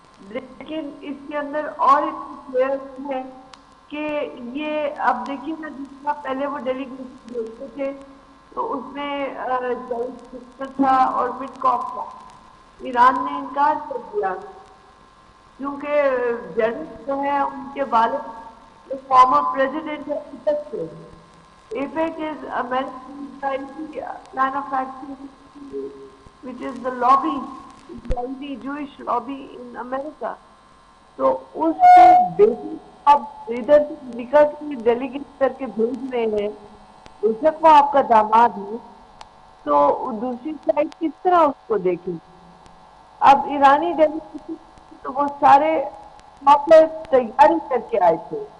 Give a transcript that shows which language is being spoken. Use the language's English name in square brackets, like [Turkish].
[Urdu] لیکن اس کے اندر اور ایک پلیئرس ہیں کہ یہ اب دیکھیے نا, جس کا پہلے وہ ڈیلیگیٹ بھیجتے تھے تو اس میں جیریڈ تھا اور وٹکاف تھا. ایران نے انکار کر دیا کیونکہ جیریڈ جو ہے ان کے والد فارمر پریزیڈنٹ ہے تک سے. [English] AIPAC is American Israeli plan of action, which is the lobby, Israeli Jewish lobby in America. [Urdu] تو اس کے بیٹی اب ادھر سے امریکہ کی ڈیلیگیٹ کر کے بھیج رہے ہیں, بے شک وہ آپ کا داماد ہے, تو دوسری سائڈ کس طرح اس کو دیکھیں. اب ایرانی ڈیلیگیٹ تو وہ سارے تیاری کر کے آئے تھے.